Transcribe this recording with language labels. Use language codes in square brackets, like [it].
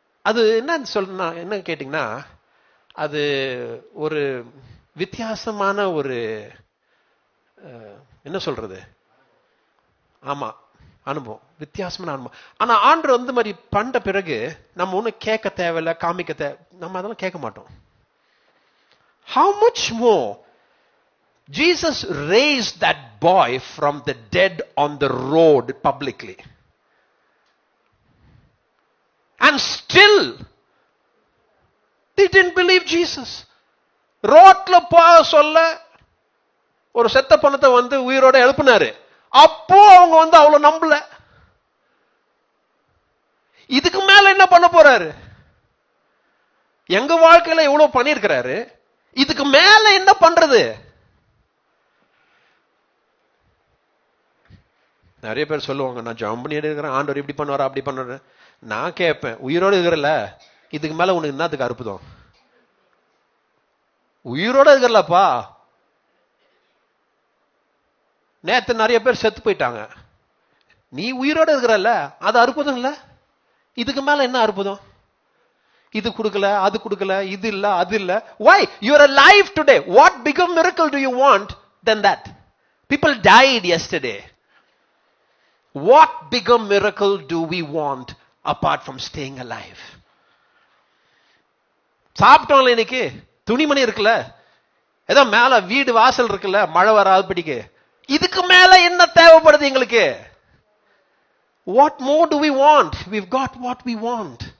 [ta] அது என்ன கேட்டீங்கன்னா, அது ஒரு வித்தியாசமான ஒரு என்ன சொல்றது, ஆமா அனுபவம், வித்தியாசமான அனுபவம். ஆனா ஆண்டவர் வந்து மாதிரி பண்ற பிறகு நம்ம ஒன்னும் கேட்க தேவையில்லை, காமிக்க நம்ம அதெல்லாம் கேட்க மாட்டோம். [en] How much more Jesus raised that boy from the dead on the road publicly, and still they didn't believe Jesus. [ta] ரோட்ல சொல்ல ஒரு செத்த பணத்தை வந்து உயிரோட எழுப்பினாரு, அப்போ அவங்க வந்து அவ்வளவு நம்பல. இதுக்கு மேல என்ன பண்ண போறாரு? எங்க வாழ்க்கையில எவ்வளவு பண்ணிருக்கிறாரு, இதுக்கு மேல என்ன பண்றது? நிறைய பேர் சொல்லுவாங்க, நான் ஜெபம் பண்ணிட்டு இருக்கிறேன், ஆண்டவர் இப்படி பண்ணுவாரா அப்படி பண்ணுவாரு. நான் கேட்பேன், உயிரோடு இருக்கிறல, இதுக்கு மேல உனக்கு என்னத்துக்கு அற்புதம்? உயிரோட இருக்கிறலப்பா. நேத்து நிறைய பேர் செத்து போயிட்டாங்க, நீ உயிரோட இருக்கிறல்ல, அது அற்புதம் இல்ல. இதுக்கு மேல என்ன அற்புதம்? இது கொடுக்கல, அது கொடுக்கல, இது இல்ல, அது இல்ல. [en] Why? You are alive today. What bigger miracle do you want than that? People died yesterday. What bigger miracle do we want apart from staying alive? [ta] சாப்பிட்டோம்ல, இன்னைக்கு துணிமணி இருக்குல்ல, ஏதோ மேல வீடு வாசல் இருக்குல்ல, மழை வராது பிடிக்கு. இதுக்கு மேல என்ன தேவைப்படுது எங்களுக்கு? [en] What more do we want? We've got what we want.